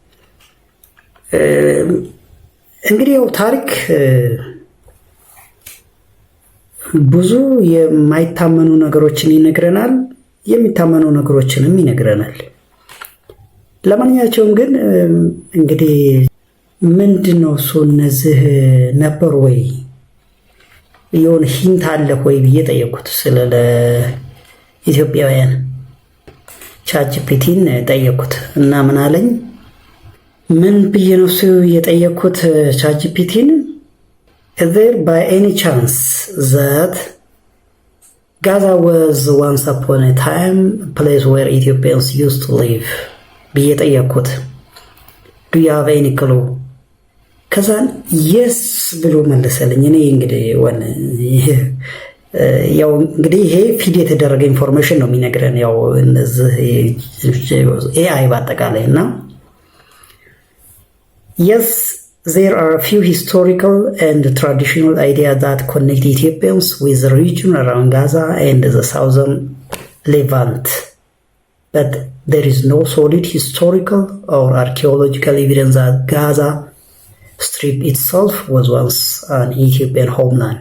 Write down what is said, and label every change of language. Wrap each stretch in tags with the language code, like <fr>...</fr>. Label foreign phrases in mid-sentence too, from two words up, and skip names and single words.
<am>እንግዲህ ያው ታሪክ ብዙ የማይታመኑ ነገሮችን ይነግረናል፣ የሚታመኑ ነገሮችንም ይነግረናል። ለማንኛቸውም ግን እንግዲህ ምንድነው እሱ እነዚህ ነበሩ ወይ የሆነ ሂንት አለ ወይ ብዬ ጠየቅኩት። ስለ ኢትዮጵያውያን ቻትጂፒቲን ጠየቅኩት እና ምን አለኝ? ምን ብዬ ነው እሱ የጠየቅኩት ቻትጂፒቲን?</am> <en>is there by any chance that Gaza was once upon a time a place where Ethiopians used to live</en> <am>ብዬ ጠየቅኩት።</am> <en>do you have any clue?</en> <am>ከዛን የስ ብሎ መለሰልኝ። እኔ እንግዲህ ያው እንግዲህ ይሄ ፊድ የተደረገ ኢንፎርሜሽን ነው የሚነግረን ያው እነዚህ ኤአይ በአጠቃላይ እና</am> <en>yes there are a few historical and traditional ideas that connect Ethiopians with the region around Gaza and the southern Levant, but there is no solid historical or archaeological evidence that Gaza Strip itself was once an Ethiopian homeland.</en>